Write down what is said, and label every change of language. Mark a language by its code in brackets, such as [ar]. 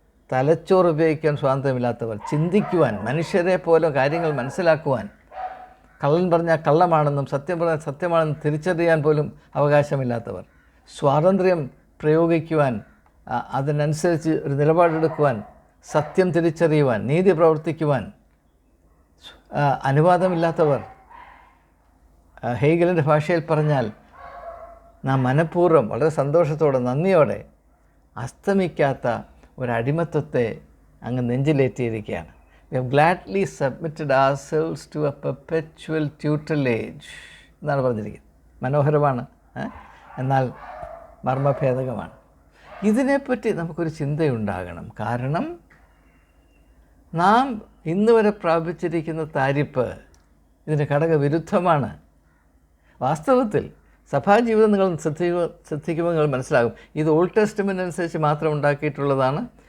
[ml] തലച്ചോറ് ഉപയോഗിക്കാൻ സ്വാതന്ത്ര്യമില്ലാത്തവർ, ചിന്തിക്കുവാൻ, മനുഷ്യരെ പോലെ കാര്യങ്ങൾ മനസ്സിലാക്കുവാൻ, കള്ളൻ പറഞ്ഞാൽ കള്ളമാണെന്നും സത്യം പറഞ്ഞാൽ സത്യമാണെന്നും തിരിച്ചറിയാൻ പോലും അവകാശമില്ലാത്തവർ, സ്വാതന്ത്ര്യം പ്രയോഗിക്കുവാൻ, അതിനനുസരിച്ച് ഒരു നിലപാടെടുക്കുവാൻ, സത്യം തിരിച്ചറിയുവാൻ, നീതി പ്രവർത്തിക്കുവാൻ അനുവാദമില്ലാത്തവർ. ഹെഗലിൻ്റെ ഭാഷയിൽ പറഞ്ഞാൽ നാം മനഃപൂർവ്വം വളരെ സന്തോഷത്തോടെ നന്ദിയോടെ അസ്തമിക്കാത്ത ഒരടിമത്വത്തെ അങ്ങ് നെഞ്ചിലേറ്റിയിരിക്കുകയാണ്. [en] We have gladly submitted ourselves to a perpetual tutelage [ml] എന്നാണ് പറഞ്ഞിരിക്കുന്നത്. മനോഹരമാണ്, എന്നാൽ മർമ്മഭേദകമാണ്. ഇതിനെപ്പറ്റി നമുക്കൊരു ചിന്തയുണ്ടാകണം. കാരണം നാം ഇന്ന് വരെ പ്രാപിച്ചിരിക്കുന്ന താരിപ്പ് ഇതിന് ഘടകവിരുദ്ധമാണ്. വാസ്തവത്തിൽ സഭാജീവിതം നിങ്ങൾ ശ്രദ്ധിക്കുമ്പോൾ നിങ്ങൾ മനസ്സിലാകും, ഇത് ഓൾഡ് ടെസ്റ്റ്മെൻ്റ് അനുസരിച്ച് മാത്രം ഉണ്ടാക്കിയിട്ടുള്ളതാണ്.